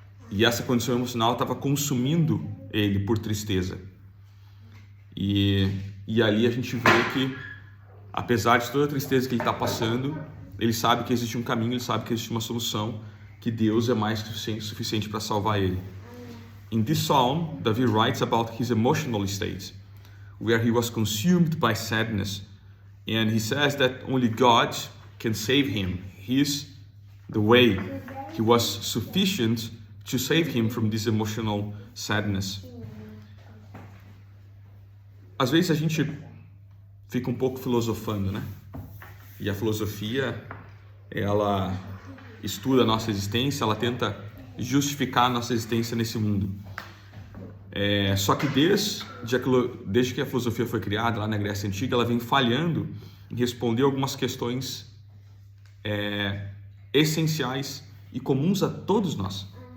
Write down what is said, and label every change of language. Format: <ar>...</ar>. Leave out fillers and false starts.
<pt>E essa condição emocional estava consumindo ele por tristeza. E ali a gente vê que, apesar de toda a tristeza que ele está passando, ele sabe que existe um caminho, ele sabe que existe uma solução, que Deus é mais que suficiente para salvar ele.</pt> <en>In this psalm, David writes about his emotional state, where he was consumed by sadness, and he says that only God can save him. He's the way. He was sufficient to save him from this emotional sadness.</en> <pt>Às vezes a gente fica um pouco filosofando, né? E a filosofia, ela estuda a nossa existência, ela tenta justificar a nossa existência nesse mundo. Só que desde que a filosofia foi criada lá na Grécia Antiga, ela vem falhando em responder algumas questões essenciais e comuns a todos nós.</pt>